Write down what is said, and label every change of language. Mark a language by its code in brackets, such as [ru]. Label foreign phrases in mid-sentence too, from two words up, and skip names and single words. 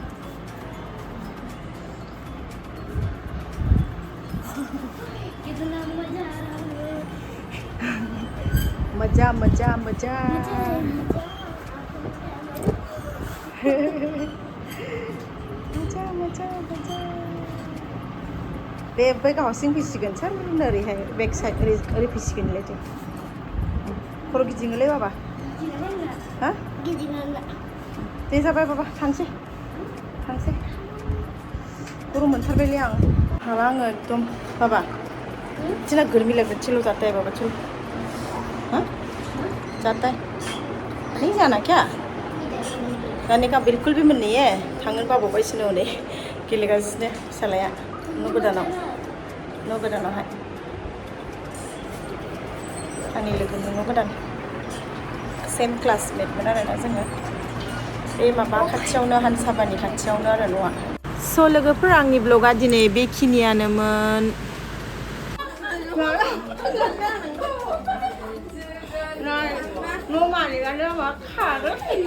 [hi] कितना मजा मजा आ रहा है मजा मजा मजा मजा मजा [brx] बे बै हारसिं फैसिगोन सार ओरैहाय बेक साइड ओरै फैसिगोन लायथो खर' गिदिङोलै बाबा हा दे जाबाय बाबा थांसै गरम मोनथारबायलै आं माबा आङो एकदम बाबा [hi] इतना गर्मी लग रही चलो जाता है बाबा चलो हाँ जाता है नहीं जाना क्या जाने का बिल्कुल भी मन नहीं है [brx] थांगोन बाबावबायसोनो हनै गेलेगासिनो फिसालाया न' गोदानावहाय आंनि लोगोनि न' गोदान सेम क्लासमेटमोन आरोना जोङो बे माबा खाथियावनो हानसाबानि खाथियावनो आरो न'आ स' लोगोफोर आंनि ब्लगा दिनै बेखिनियानोमोन न' मालिकानो मा खारो